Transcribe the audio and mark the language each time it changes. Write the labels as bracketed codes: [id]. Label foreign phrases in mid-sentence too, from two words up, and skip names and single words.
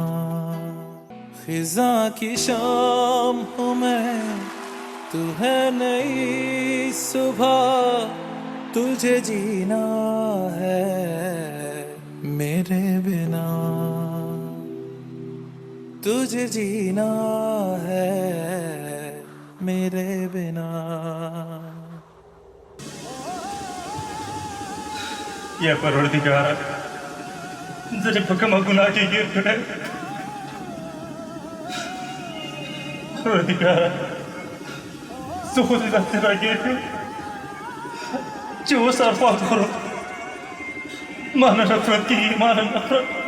[hi] खिजा की शाम हूँ मैं तू है नई सुबह तुझे जीना है मेरे बिना. तुझे जीना है मेरे बिना. [ps] یا پروردګاره जरे په کومه ګناه کې ګیر کړی پروردګاره زه خو دې داسې راګیر کړم چې اوس ارفات خورم ما نه نفرت کېږي ما نه نفرت.